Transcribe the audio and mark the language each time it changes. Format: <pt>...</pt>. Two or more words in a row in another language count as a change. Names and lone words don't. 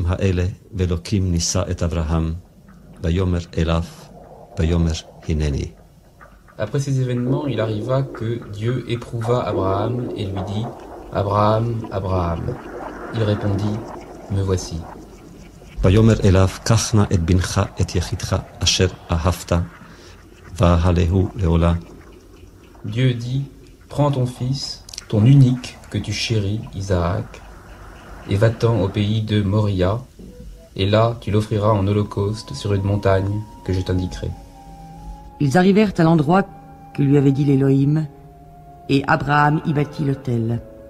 <he>האלה, ואלוקים נישא את אברהם, ויאמר אליו, ויאמר הנני.</he> <fr>Après ces événements, il arriva que Dieu éprouva Abraham et lui dit « Abraham, Abraham ». Il répondit « Me voici ».</fr> <he>ויאמר אליו, קח נא את בנך, את יחידך, אשר אהבת, והעלהו לעולה.</he> <fr>Dieu dit « Prends ton fils, ton unique que tu chéris, Isaac, et va-t'en au pays de Moria, et là tu l'offriras en holocauste sur une montagne que je t'indiquerai. » Ils arrivèrent à l'endroit que lui avait dit l'Élohim, et Abraham y bâtit l'autel.</fr>